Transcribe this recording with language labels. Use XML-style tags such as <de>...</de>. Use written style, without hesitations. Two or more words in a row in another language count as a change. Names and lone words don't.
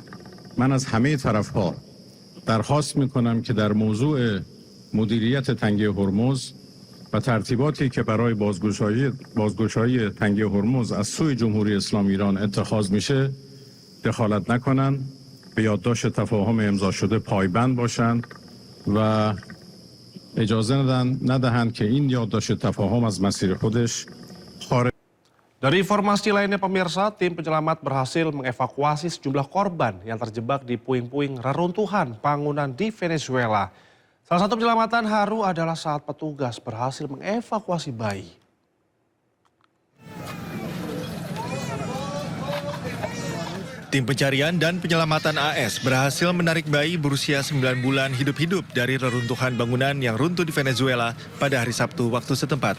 <fa>من از همه طرف ها درخواست میکنم که در موضوع مدیریت تنگه هرمز و ترتیباتی که برای بازگشایی تنگه هرمز از سوی جمهوری اسلامی ایران اتخاذ میشه دخالت نکنند، به یادداشت تفاهم امضا شده پایبند باشند و اجازه ندهند که این یادداشت تفاهم از مسیر خودش خارج.</fa> <id>Dari informasi lainnya pemirsa, tim penyelamat berhasil mengevakuasi sejumlah korban yang terjebak di puing-puing reruntuhan bangunan di Venezuela. Salah satu penyelamatan haru adalah saat petugas berhasil mengevakuasi bayi. Tim pencarian dan penyelamatan AS berhasil menarik bayi berusia 9 bulan hidup-hidup dari reruntuhan bangunan yang runtuh di Venezuela pada hari Sabtu waktu setempat.</id>